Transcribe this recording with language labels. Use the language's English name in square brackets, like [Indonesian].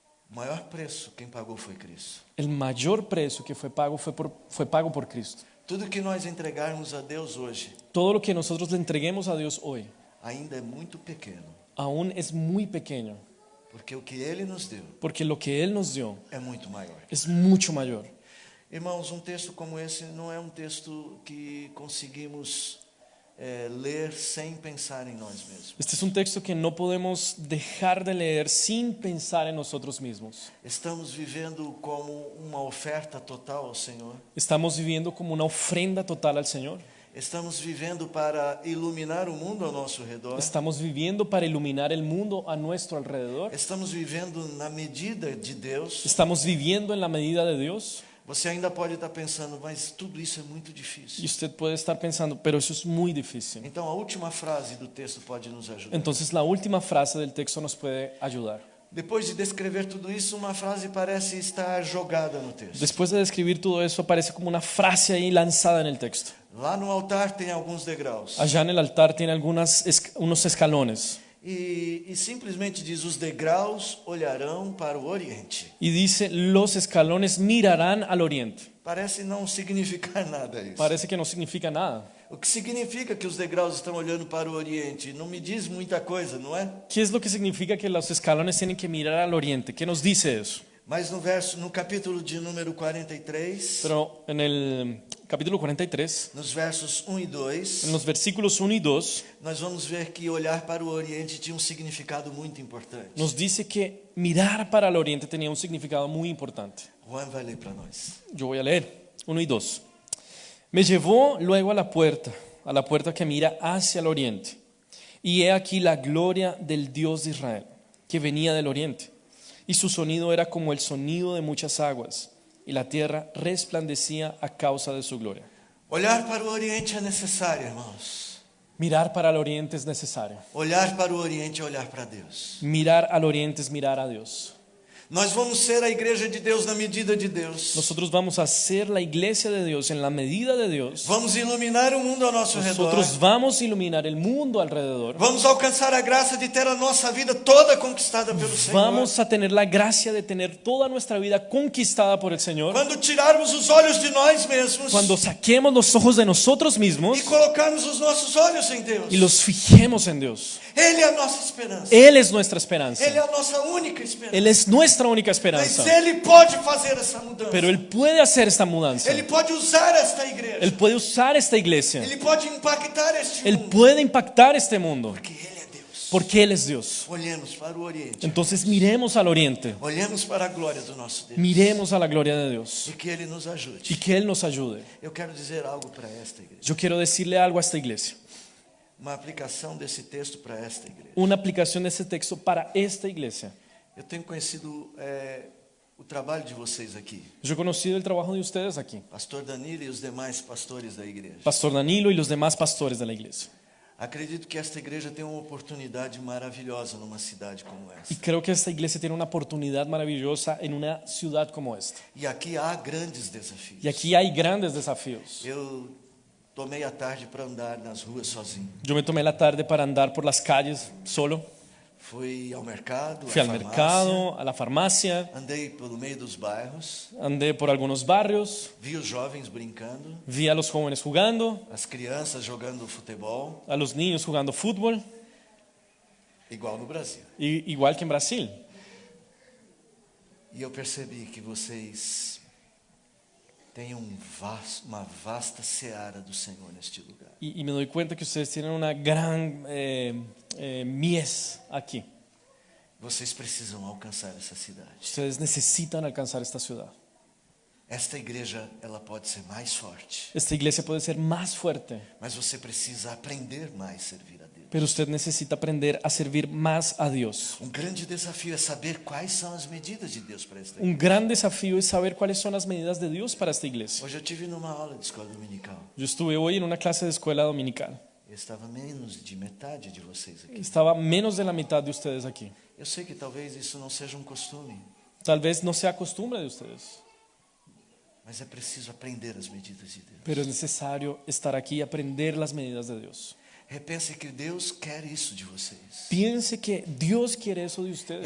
[Portuguese] O maior preço quem pagou foi Cristo. [Spanish] El mayor precio que fue pago por Cristo. [Portuguese] Tudo que nós entregarmos a Deus hoje [Spanish] Todo lo que nosotros le entreguemos a Dios hoy [Portuguese] ainda é muito pequeno, [Spanish] aún es muy pequeño, [Portuguese] porque o que Ele nos deu [Spanish] porque lo que Él nos dio [Portuguese] é muito maior. [Spanish] es mucho mayor. [Portuguese] Irmãos, um texto como esse não é um texto que conseguimos ler sem pensar em nós mesmos. [Spanish] Este es un texto que no podemos dejar de leer sin pensar en nosotros mismos. [Portuguese] Estamos vivendo como uma oferta total ao Senhor. [Spanish] Estamos viviendo como una ofrenda total al Señor. [Portuguese] Estamos vivendo para iluminar o mundo ao nosso redor. [Spanish] Estamos viviendo para iluminar el mundo a nuestro alrededor. [Portuguese] Estamos vivendo na medida de Deus. [Spanish] Estamos viviendo en la medida de Dios. [Portuguese] Você ainda pode estar pensando, mas tudo isso é muito [Spanish] Y [Portuguese] difícil. [Spanish] usted puede estar pensando, pero eso es muy difícil. [Portuguese] Então a última frase do texto pode nos ajudar. [Spanish] Entonces la última frase del texto nos puede ayudar. [Portuguese] Depois de descrever tudo isso, uma frase parece estar jogada no texto. [Spanish] Después de describir todo eso, aparece como una frase ahí lanzada en el texto. [Portuguese] Lá no altar tem alguns degraus. [Spanish] Allá en el altar tiene unos escalones. [Portuguese] E simplesmente diz: os degraus olharão para o oriente. [Spanish] Y dice, los escalones mirarán al oriente. [Portuguese] Parece não significar nada isso. [Spanish] Parece que no significa nada. [Portuguese] O que significa que os degraus estão olhando para o oriente? Não me diz muita coisa, não é? [Spanish] ¿Qué es lo que significa que los escalones tienen que mirar al oriente? ¿Qué nos dice eso? [Portuguese] Mas no capítulo de número 43, [Spanish] Pero en el capítulo 43, [Portuguese] nos versos 1 e 2, [Spanish] en los versículos 1 y 2, [Portuguese] nós vamos ver que olhar para o oriente tinha um significado muito importante. [Spanish] nos dice que mirar para el oriente tenía un significado muy importante. [Portuguese] Juan vai ler para nós. [Spanish] Yo voy a leer 1 y 2. Me llevó luego a la puerta que mira hacia el oriente. Y he aquí la gloria del Dios de Israel, que venía del oriente. Y su sonido era como el sonido de muchas aguas. y la tierra resplandecía a causa de su gloria. [Portuguese] Olhar para o Oriente é necessário, irmãos. [Spanish] Mirar para el oriente es necesario. [Portuguese] Olhar para o Oriente é olhar para Deus. [Spanish] Mirar al oriente es mirar a Dios. [Portuguese] Nós vamos ser a igreja de Deus na medida de Deus. [Spanish] Nosotros vamos a ser la iglesia de Dios en la medida de Dios. [Portuguese] Vamos iluminar o mundo ao nosso redor. [Spanish] Nosotros vamos a iluminar el mundo alrededor. [Portuguese] Vamos alcançar a graça de ter a nossa vida toda conquistada pelo Senhor. [Spanish] Vamos a tener la gracia de tener toda nuestra vida conquistada por el Señor. [Portuguese] Quando tirarmos os olhos de nós mesmos [Spanish] Cuando saquemos los ojos de nosotros mismos [Portuguese] e colocarmos os nossos olhos em Deus. [Spanish] y los fijemos en Dios. [Portuguese] Ele é a nossa esperança. [Spanish] Él es nuestra esperanza. [Portuguese] Ele é a nossa única esperança. [Spanish] Él es nuestra única [Portuguese] Mas [Spanish] esperanza. [Portuguese] Ele pode fazer essa mudança. [Spanish] Pero Él puede hacer esta mudanza. [Portuguese] Ele pode usar esta igreja. [Spanish] Él puede usar esta iglesia. [Portuguese] Ele pode impactar este [Spanish] Él [Portuguese] mundo. [Spanish] puede impactar este mundo. [Portuguese] Porque Ele é Deus. [Spanish] Porque Él es Dios. [Portuguese] Olhemos para o Oriente. [Spanish] Entonces miremos al oriente. [Portuguese] Olhemos para a glória do nosso Deus. [Spanish] Miremos a la gloria de Dios. [Portuguese] E que Ele nos ajude. [Spanish] Y que Él nos ayude. [Portuguese] Eu quero dizer algo para esta igreja. [Spanish] Yo quiero decirle algo a esta iglesia. [Portuguese] Uma aplicação desse texto para esta igreja. [Spanish] Una aplicación de este texto para esta iglesia. [Portuguese] Eu tenho conhecido o trabalho de vocês aqui. [Spanish] Yo he conocido el trabajo de ustedes aquí. [Portuguese] Pastor Danilo e os demais pastores da igreja. [Spanish] Pastor Danilo y los demás pastores de la iglesia. [Portuguese] Acredito que esta igreja tem uma oportunidade maravilhosa numa cidade como [Spanish] Y [Portuguese] essa. [Spanish] creo que esta iglesia tiene una oportunidad maravillosa en una ciudad como esta. [Portuguese] E aqui há grandes desafios. [Spanish] Y aquí hay grandes desafíos. [Portuguese] Eu tomei a tarde para andar nas ruas sozinho. [Spanish] Yo me tomé la tarde para andar por las calles solo. [Portuguese] Fui ao mercado, [Spanish] Fui [Portuguese] à [Spanish] al [Portuguese] farmácia, [Spanish] mercado, a la farmacia, [Portuguese] andei pelo meio dos bairros, [Spanish] andé por algunos barrios, [Portuguese] vi os jovens brincando, [Spanish] vi a los jóvenes jugando, [Portuguese] as crianças jogando futebol, [Spanish] a los niños jugando fútbol, [Portuguese] igual no Brasil. [Spanish] igual que en Brasil. [Portuguese] E eu percebi que vocês têm uma vasta seara do Senhor neste lugar. [Spanish] Y me doy cuenta que ustedes tienen una gran mies aquí. [Portuguese] Vocês precisam alcançar essa cidade. [Spanish] Ustedes necesitan alcanzar esta ciudad. [Portuguese] Esta igreja, ela pode ser mais forte, [Spanish] Esta iglesia puede ser más fuerte, [Portuguese] mas você precisa aprender mais a servir a Deus. [Spanish] pero usted necesita aprender a servir más a Dios. [Portuguese] Um grande desafio é saber quais são as medidas de Deus para esta igreja. [Spanish] Un gran desafío es saber cuáles son las medidas de Dios para esta iglesia. [Portuguese] Hoje eu tive numa aula de escola dominical. [Spanish] Yo estuve hoy en una clase de escuela dominical. [Portuguese] Estava menos de metade de vocês aqui. [Spanish] Estaba menos de la mitad de ustedes aquí. [Portuguese] Eu sei que talvez isso não seja um costume, [Spanish] Tal vez no sea costumbre de ustedes, [Portuguese] mas é preciso aprender as medidas de Deus. [Spanish] pero es necesario estar aquí y aprender las medidas de Dios. [Portuguese] Repense que Deus quer isso de vocês. [Spanish] Piense que Dios quiere eso de ustedes.